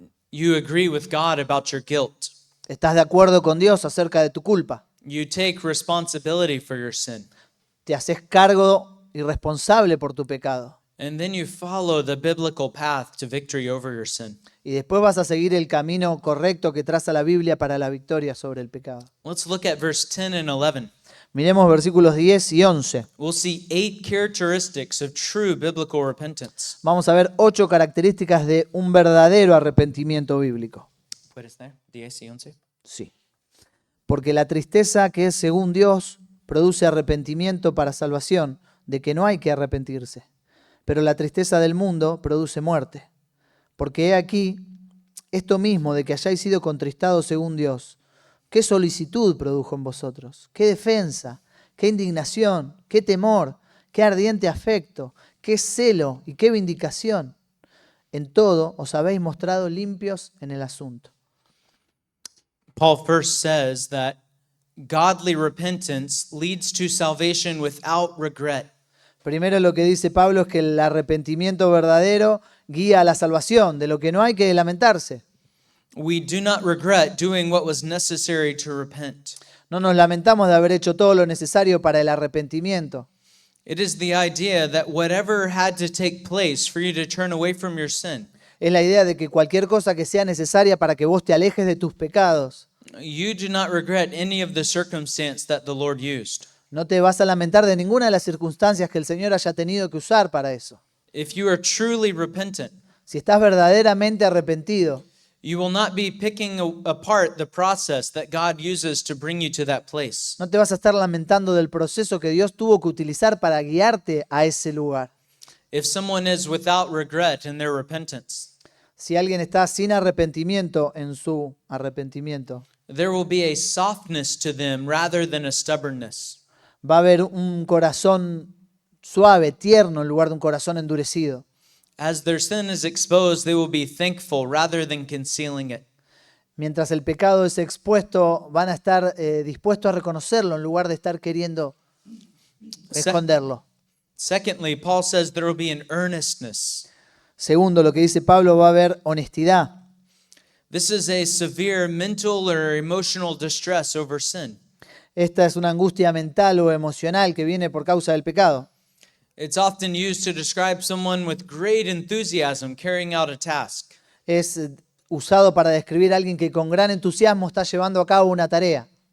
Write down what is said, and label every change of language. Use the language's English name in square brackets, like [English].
[English] You agree with God about your guilt. [Spanish] Estás de acuerdo con Dios acerca de tu culpa. [English] You take responsibility for your sin. [Spanish] Te haces cargo y responsable por tu pecado. [English] And then you follow the biblical path to victory over your sin. [Spanish] Y después vas a seguir el camino correcto que traza la Biblia para la victoria sobre el pecado. [English] Let's look at verse 10 and 11. [Spanish] Miremos versículos 10 y 11. [English] We'll see 8 characteristics of true biblical repentance. [Spanish] Vamos a ver 8 características de un verdadero arrepentimiento bíblico. ¿Puedes leer? 10 y 11. Sí. Porque la tristeza que es según Dios produce arrepentimiento para salvación, de que no hay que arrepentirse. Pero la tristeza del mundo produce muerte. Porque he aquí esto mismo de que hayáis sido contristados según Dios. ¿Qué solicitud produjo en vosotros? ¿Qué defensa? ¿Qué indignación? ¿Qué temor? ¿Qué ardiente afecto? ¿Qué celo? ¿Y qué vindicación? En todo os habéis mostrado limpios en el asunto. [English] Paul first says that godly repentance leads to salvation without regret. [Spanish] Primero lo que dice Pablo es que el arrepentimiento verdadero guía a la salvación, de lo que no hay que lamentarse. [English] We do not regret doing what was necessary to repent. [Spanish] No nos lamentamos de haber hecho todo lo necesario para el arrepentimiento. [English] It is the idea that whatever had to take place for you to turn away from your sin, [Spanish] Es la idea de que cualquier cosa que sea necesaria para que vos te alejes de tus pecados, [English] you do not regret any of the circumstance that the Lord used. [Spanish] no te vas a lamentar de ninguna de las circunstancias que el Señor haya tenido que usar para eso. [English] If you are truly repentant, [Spanish] Si estás verdaderamente arrepentido, [English] you will not be picking apart the process that God uses to bring you to that place. [Spanish] no te vas a estar lamentando del proceso que Dios tuvo que utilizar para guiarte a ese lugar. [English] If someone is without regret in their repentance, [Spanish] Si alguien está sin arrepentimiento en su arrepentimiento, [English] there will be a softness to them rather than a stubbornness. [Spanish] va a haber un corazón suave, tierno, en lugar de un corazón endurecido. [English] As their sin is exposed, they will be thankful rather than concealing it. [Spanish] Mientras el pecado es expuesto, van a estar dispuestos a reconocerlo en lugar de estar queriendo esconderlo. [English] Secondly, Paul says there will be an earnestness. [Spanish] Segundo, lo que dice Pablo, va a haber honestidad. [English] This is a severe mental or emotional distress over sin. [Spanish] Esta es una angustia mental o emocional que viene por causa del pecado. [English] It's often used to describe someone with great enthusiasm carrying out a task. [Spanish] Es usado para describir a alguien que con gran entusiasmo está llevando a cabo una tarea.